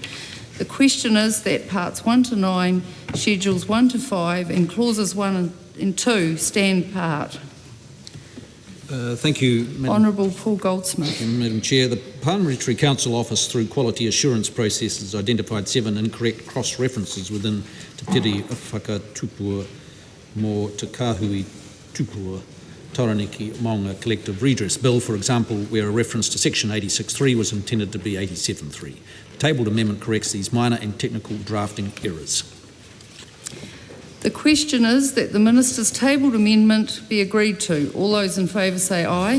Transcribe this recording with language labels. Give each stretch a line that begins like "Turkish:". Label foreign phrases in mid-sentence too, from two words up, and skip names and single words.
English: The question is that parts 1 to 9, schedules 1 to 5 and clauses 1 and 2 stand part. Thank you, Honourable Paul Goldsmith. Madam Chair. The Parliamentary Council Office, through quality assurance processes, identified 7 incorrect cross-references within Te Piri Whakatupua mō Te Kāhui Tupua Taranaki Maunga Collective Redress Bill, for example, where a reference to section 86.3 was intended to be 87.3. The tabled amendment corrects these minor and technical drafting errors. The question is that the Minister's tabled amendment be agreed to. All those in favour say aye.